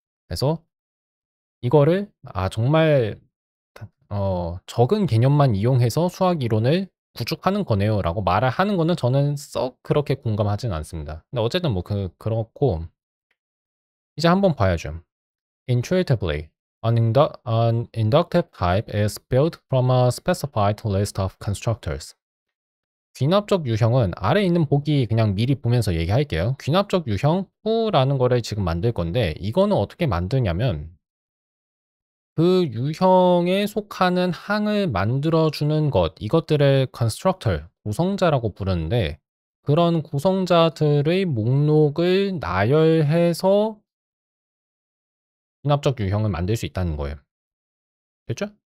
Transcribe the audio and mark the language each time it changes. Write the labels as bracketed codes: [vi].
[ko] 그래서 이거를 정말 적은 개념만 이용해서 수학 이론을 구축하는 거네요라고 말을 하는 거는 저는 썩 그렇게 공감하진 않습니다. 근데 어쨌든 뭐 그렇고 이제 한번 봐야죠. [en] Intuitively, an inductive type is built from a specified list of constructors. [ko] 귀납적 유형은 아래 있는 보기 그냥 미리 보면서 얘기할게요. 귀납적 유형 F라는 거를 지금 만들 건데 이거는 어떻게 만드냐면 그 유형에 속하는 항을 만들어주는 것, 이것들을 constructor, 구성자라고 부르는데 그런 구성자들의 목록을 나열해서 귀납적 유형을 만들 수 있다는 거예요. 됐죠?